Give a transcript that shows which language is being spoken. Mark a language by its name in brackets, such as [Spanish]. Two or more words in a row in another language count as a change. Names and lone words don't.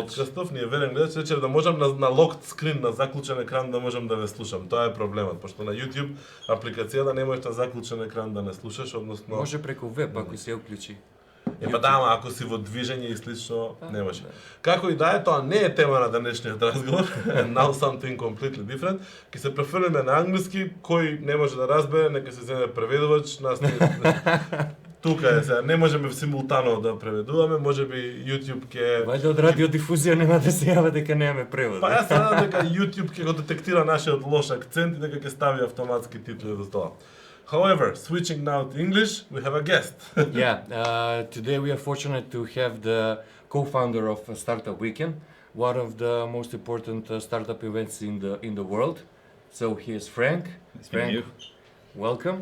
[Macedonian] Подкастов, ни е верен гледач, рече да можам на [English] lock screen, [Macedonian] на заклучен екран да можам да ве слушам. Тоа е проблемот, пошто на YouTube апликацијата не можеш на заклучен екран да не слушаш, односно Може преку веб ако се уклучи. Па да, ама ако си во движење и слично, не може. Како и да е, тоа не е тема на денешниот разговор. [English] Now something completely different. [Macedonian] Ке се префрлиме на англиски, кој не може да разбере, нека се земе преведувач. Нас не... Тука е сега, не можеме симултано да преведуваме, можеби YouTube ке... Вајде од радиодифузија нема да се јава дека немаме превод. Па јас се надам дека YouTube ке го детектира нашиот лош акцент и дека ке стави автоматски титли до тоа. [English] However, switching now to English, we have a guest. Today we are fortunate to have the co-founder of Startup Weekend, one of the most important startup events in the world. So here's Franck. Franck, welcome.